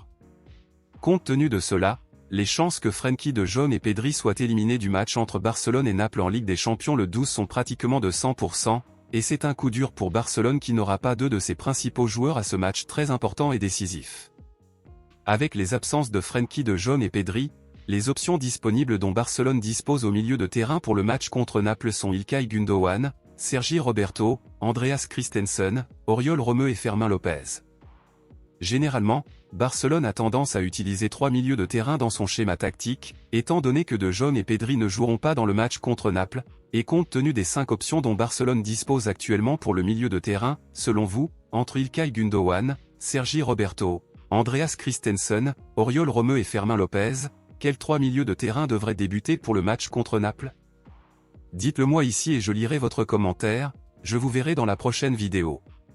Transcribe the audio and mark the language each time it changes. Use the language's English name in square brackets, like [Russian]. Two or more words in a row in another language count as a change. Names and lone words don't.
[French] Compte tenu de cela, les chances que Frenkie de Jong et Pedri soient éliminés du match entre Barcelone et Naples en Ligue des Champions le 12 sont pratiquement de 100%, et c'est un coup dur pour Barcelone qui n'aura pas deux de ses principaux joueurs à ce match très important et décisif. Avec les absences de Frenkie de Jong et Pedri, les options disponibles dont Barcelone dispose au milieu de terrain pour le match contre Naples sont Ilkay Gundogan, Sergi Roberto, Andreas Christensen, Oriol Romeu et Fermín López. Généralement, Barcelone a tendance à utiliser 3 milieux de terrain dans son schéma tactique, étant donné que De Jong et Pedri ne joueront pas dans le match contre Naples, et compte tenu des 5 options dont Barcelone dispose actuellement pour le milieu de terrain, selon vous, entre Ilkay Gundogan, Sergi Roberto, Andreas Christensen, Oriol Romeu et Fermín López, quels 3 milieux de terrain devraient débuter pour le match contre Naples? Dites-le moi ici et je lirai votre commentaire, je vous verrai dans la prochaine vidéo.